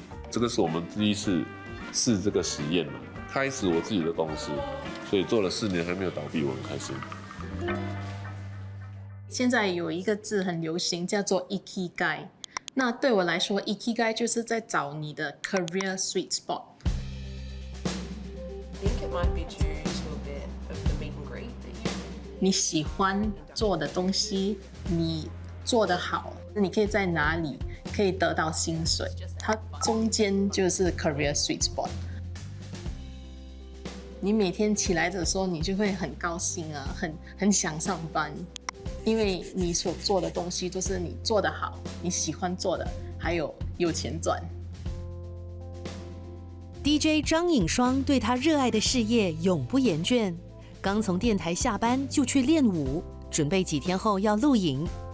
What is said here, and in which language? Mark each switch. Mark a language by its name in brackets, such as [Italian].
[Chinese] 这个是我们第一次试这个实验嘛，开始我自己的公司，所以做了4年还没有倒闭，我很开心。现在有一个字很流行，叫做 Ikigai。那对我来说 ，Ikigai 就是在找你的 career sweet spot。 [English] I think it might be due to a bit of the meet and greet that you. [Chinese] 你喜欢做的东西，你做得好，你可以在哪里可以得到薪水？它中间就是 career sweet spot。你每天起来的时候，你就会很高兴啊，很想上班，因为你所做的东西都是你做得好，你喜欢做的，还有钱赚。 DJ 张颖双对他热爱的事业永不言倦，刚从电台下班就去练舞，准备几天后要录影。